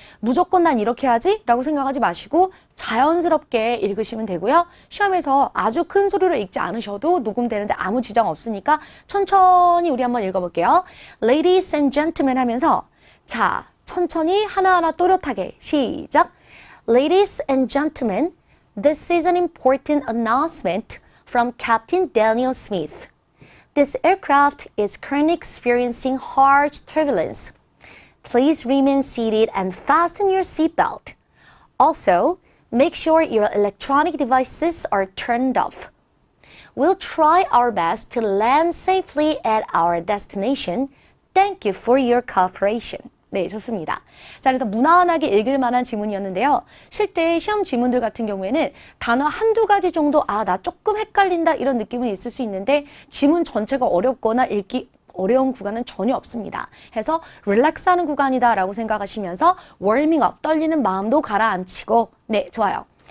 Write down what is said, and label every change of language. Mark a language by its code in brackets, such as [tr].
[ko] 무조건 난 이렇게 하지? 라고 생각하지 마시고 자연스럽게 읽으시면 되고요. 시험에서 아주 큰 소리로 읽지 않으셔도 녹음되는데 아무 지장 없으니까 천천히 우리 한번 읽어볼게요. [en] Ladies and gentlemen [ko] 하면서 자, 천천히 하나하나 또렷하게 시작! [en] Ladies and gentlemen, this is an important announcement from Captain Daniel Smith. This aircraft is currently experiencing harsh turbulence. Please remain seated and fasten your seatbelt. Also, make sure your electronic devices are turned off. We'll try our best to land safely at our destination. Thank you for your cooperation. [ko] 네, 좋습니다. 자, 그래서 무난하게 읽을 만한 지문이었는데요. 실제 시험 지문들 같은 경우에는 단어 한두 가지 정도 나 조금 헷갈린다 이런 느낌은 있을 수 있는데 지문 전체가 어렵거나 읽기 어려운 구간은 전혀 없습니다. 해서 릴렉스하는 구간이다 라고 생각하시면서 워밍업 떨리는 마음도 가라앉히고 네, 좋아요.